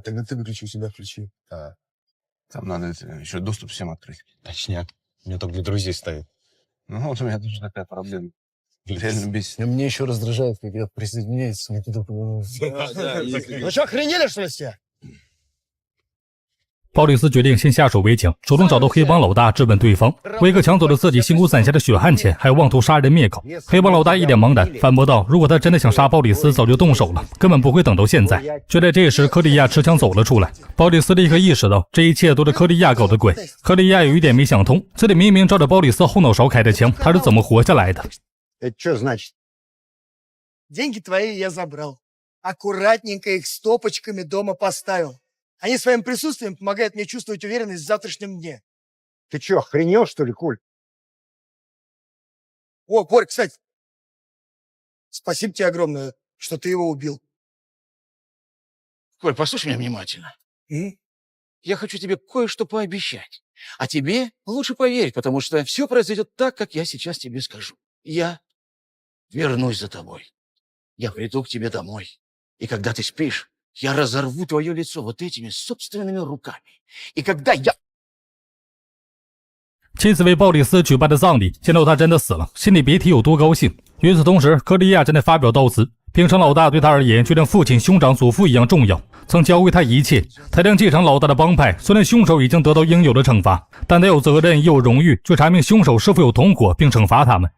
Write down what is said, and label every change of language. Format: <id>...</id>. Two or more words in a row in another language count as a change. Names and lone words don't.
<ru>Тогда ты выключи, у себя включи. Там надо еще доступ всем открыть. Точняк. У меня только для друзей стоит. Ну, вот у меня тоже такая проблема. Реально бесит. Мне еще раздражает, когда присоединяется. Ну что, охренели, что ли, все?</ru> <zh>鲍里斯决定先下手为强，主动找到黑帮老大质问对方。威克抢走了自己辛苦攒下的血汗钱，还妄图杀人灭口。黑帮老大一脸茫然，反驳道：“如果他真的想杀鲍里斯，早就动手了，根本不会等到现在。” 就在这时，克利亚持枪走了出来。鲍里斯立刻意识到这一切都是克利亚搞的鬼。克利亚有一点没想通，这里明明照着鲍里斯后脑勺开的枪，他是怎么活下来的？</zh> <ru>Это что значит? Деньги твои я забрал. Аккуратненько их стопочками дома поставил. Они своим присутствием помогают мне чувствовать уверенность в завтрашнем дне. Ты что, охренел, что ли, Коль? О, Борь, кстати, спасибо тебе огромное, что ты его убил. Коль, послушай меня внимательно. Я хочу тебе кое-что пообещать. А тебе лучше поверить, потому что все произойдет так, как я сейчас тебе скажу. Я вернусь за тобой. Я приду к тебе домой. И когда ты спишь, я разорву твое лицо вот этими собственными руками. И когда я...</ru> <zh>妻子为鲍里斯举办的葬礼，见到他真的死了，心里别提有多高兴。与此同时，克利亚正在发表悼词， 平常老大对他而言就像父亲、兄长、祖父一样重要，曾教会他一切。他将继承老大的帮派，虽然凶手已经得到应有的惩罚，但他有责任也有荣誉去查明凶手是否有同伙，并惩罚他们。</zh>